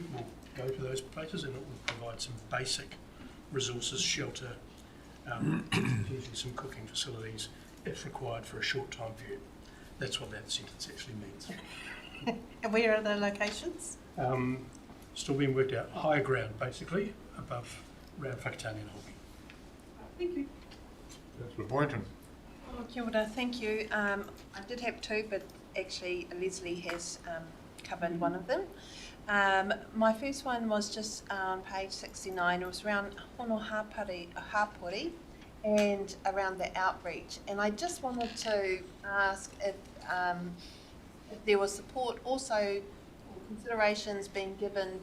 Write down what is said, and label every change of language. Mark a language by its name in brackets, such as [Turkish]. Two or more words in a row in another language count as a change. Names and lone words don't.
[English] We'll go to those places, and it will provide some basic resources, shelter, usually some cooking facilities if required for a short time period. That's what that sentence actually means. And where are the locations? Still being worked out. Higher ground, basically, above around Whakatane and Hoki. Thank you. Councillor Boynton. [Māori] Oh, kia ora, [English] thank you. I did have 2, but actually Leslie has covered one of them. My first one was just on page 69. It was around Hono Hapori and around the outreach. And I just wanted to ask if there was support also, considerations being given